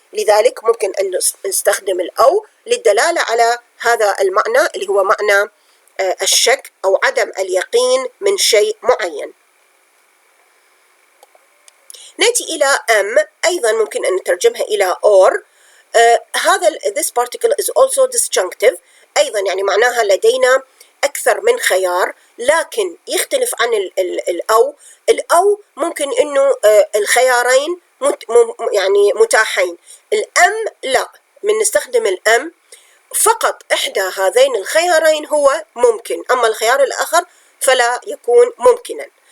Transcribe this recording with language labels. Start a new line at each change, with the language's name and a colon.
Arabic: لذلك ممكن أن نستخدم الأو للدلالة على هذا المعنى اللي هو معنى الشك أو عدم اليقين من شيء معين. نأتي إلى أيضا ممكن أن نترجمها إلى or. هذا
English: this particle is also disjunctive.
Arabic: أيضا يعني معناها لدينا أكثر من خيار، لكن يختلف عن الأو ممكن أنه الخيارين يعني متاحين. الأم لا، من نستخدم الأم فقط إحدى هذين الخيارين هو ممكن، أما الخيار الآخر فلا يكون ممكنا.